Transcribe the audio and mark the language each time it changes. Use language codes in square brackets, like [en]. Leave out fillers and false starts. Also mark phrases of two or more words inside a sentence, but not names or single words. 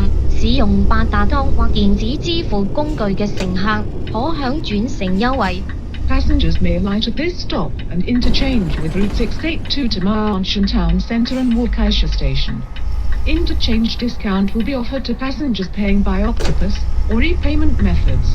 [yue] 使用八達通或電子支付工具嘅乘客可享轉乘優惠。 [en] Passengers may alight at this stop and interchange with Route 682 to Ma'anshan Town Centre and Waukesha Station. Interchange discount will be offered to passengers paying by octopus or e-payment methods.